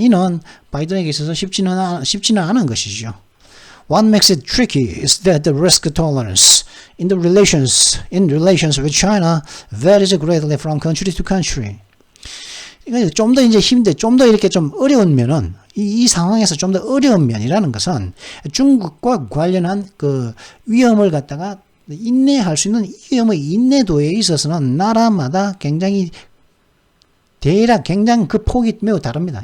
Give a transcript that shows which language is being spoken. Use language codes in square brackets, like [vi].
[ko] 이는 바이든에게 있어서 쉽지는 않은 것이죠. [en] What makes it tricky is that the risk tolerance in relations with China varies greatly from country to country. [ko] 좀 더 좀 더 이렇게 좀 어려운 면은 이 상황에서 좀 더 어려운 면이라는 것은 중국과 관련한 그 위험을 갖다가 인내할 수 있는 위험의 인내도에 있어서는 나라마다 굉장히 그 폭이 매우 다릅니다.